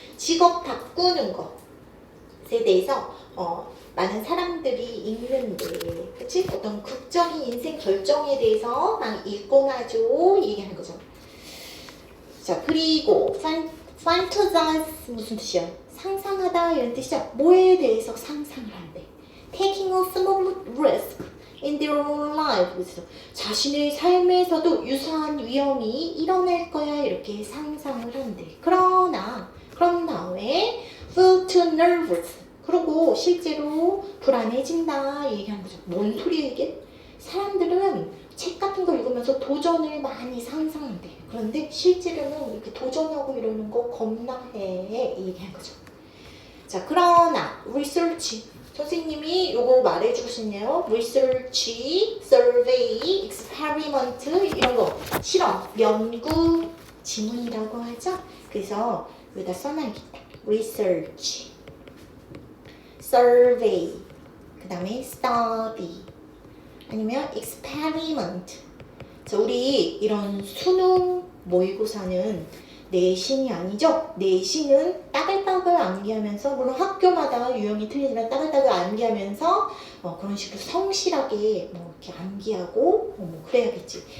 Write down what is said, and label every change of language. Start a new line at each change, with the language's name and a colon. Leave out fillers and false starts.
Korean: 직업 바꾸는 것에 대해서 많은 사람들이 읽는데, 그치? 어떤 극적인 인생 결정에 대해서 막 읽곤 하죠. 얘기하는 거죠. 자, 그리고 fantasize 무슨 뜻이야? 상상하다 이런 뜻이죠. 뭐에 대해서 상상을 한대?
English: Taking a small risk in their life.
Korean: 그래서 자신의 삶에서도 유사한 위험이 일어날 거야 이렇게 상상을 한대. 그러나 그런 다음에
English: feel too nervous.
Korean: 그리고 실제로 불안해진다 얘기하는 거죠. 뭔 소리야 이게? 사람들은 책 같은 거 읽으면서 도전을 많이 상상한대. 그런데 실제로는 이렇게 도전하고 이러는 거 겁나해 얘기하는 거죠. 자, 그러나 research 선생님이 요거 말해주시네요. research, survey, experiment 이런 거 실험, 연구, 지문이라고 하죠. 그래서 여기다 써놔야겠다. research, survey, 그 다음에 study, 아니면 experiment. 자, 우리 이런 수능 모의고사는 내신이 아니죠? 내신은 따글따글 암기하면서, 물론 학교마다 유형이 틀리지만 따글따글 암기하면서 그런 식으로 성실하게 이렇게 암기하고 그래야겠지.